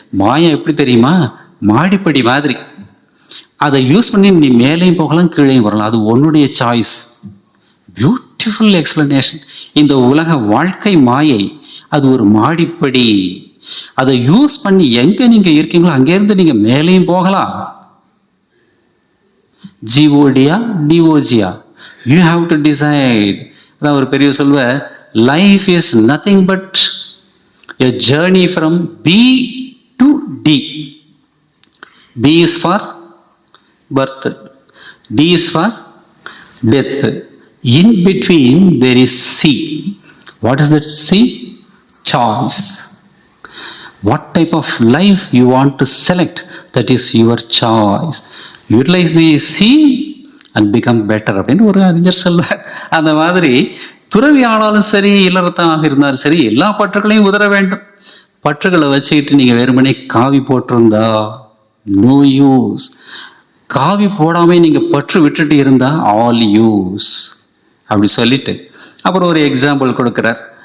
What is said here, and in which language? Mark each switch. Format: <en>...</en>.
<ta>மாயா எப்படி தெரியுமா, மாடிப்படி மாதிரி. அதை யூஸ் பண்ணி நீ மேலேயும் போகலாம் கீழேயும் வரலாம், அது உன்னுடைய சாய்ஸ். Beautiful explanation. இந்த உலக வாழ்க்கை மாயை, அது ஒரு மாடிப்படி. அதை யூஸ் பண்ணி எங்க நீங்க இருக்கீங்களோ அங்கேருந்து நீங்க மேலேயும் போகலாம்.</ta> <en>GODயா DOGயா, you have to decide.</en> <ta>அதான் ஒரு பெரிய சொல்வ,</ta> <en>life is nothing but a journey from B to D. B is for birth, D is for death. In between there is C. What is that C? Choice. What type of life you want to select, that is your choice. Utilize the C and become better</en> <ta>அப்படின்னு ஒரு அறிஞர் சொல்வார். அந்த மாதிரி துறவி ஆனாலும் சரி, இல்லறத்தாக இருந்தாலும் சரி, எல்லா பற்றுகளையும் உதற வேண்டும். பற்றுகளை வச்சுக்கிட்டு நீங்க வெறுமனே காவி போட்டிருந்தா</ta> <en>No use.</en> <ta>காவி போடாம நீங்க பற்று விட்டுட்டு இருந்தா</ta> <en>all use</en> <ta>அப்படி சொல்லிட்டு அப்புறம் ஒரு எக்ஸாம்பிள் கொடுக்கிறார்.</ta>